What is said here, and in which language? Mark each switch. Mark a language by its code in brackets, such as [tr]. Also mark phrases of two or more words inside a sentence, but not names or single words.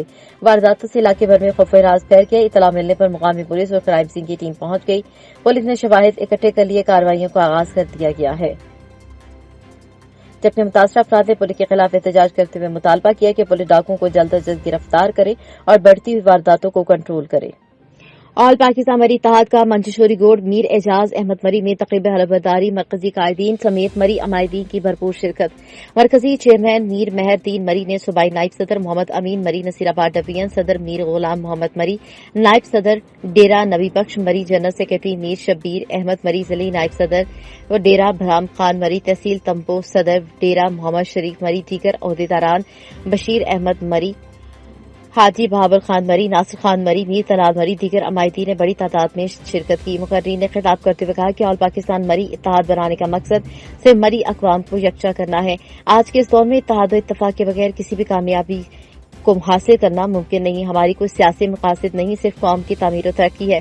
[ur] وارداتوں سے علاقے بھر میں خوف و ہراس پھیل گیا۔ اطلاع ملنے پر مقامی پولیس اور کرائم سین کی ٹیم پہنچ گئی۔ پولیس نے شواہد اکٹھے کر لیے کارروائیوں کا آغاز کر دیا گیا ہے، جبکہ متاثرہ افراد نے پولیس کے خلاف احتجاج کرتے ہوئے مطالبہ کیا کہ پولیس ڈاکوؤں کو جلد از جلد گرفتار کرے اور بڑھتی ہوئی وارداتوں کو کنٹرول کرے۔ آل پاکستان مری اتحاد کا منشوری گوڈ میر اعجاز احمد مری میں تقریب حلف برداری مرکزی قائدین سمیت مری عمائدین کی بھرپور شرکت. مرکزی چیئرمین میر مہردین مری نے صوبائی نائب صدر محمد امین مری نصیرآباد ڈویژن، صدر میر غلام محمد مری، نائب صدر ڈیرہ نبی بخش مری، جنرل سیکرٹری میر شبیر احمد مری، ضلعے نائب صدر و ڈیرہ بھرام خان مری، تحصیل تمبو صدر ڈیرہ محمد شریف مری، دیگر عہدیداران بشیر احمد مری، حاجی بہاور خان مری، ناصر خان مری، میر طلال مری, دیگر عمائدی نے بڑی تعداد میں شرکت کی. مقررین نے خطاب کرتے ہوئے کہا کہ آل پاکستان مری اتحاد بنانے کا مقصد صرف مری اقوام کو یکجا کرنا ہے. آج کے اس دور میں اتحاد اور اتفاق کے بغیر کسی بھی کامیابی کو حاصل کرنا ممکن نہیں. ہماری کوئی سیاسی مقاصد نہیں، صرف قوم کی تعمیر اور ترقی ہے.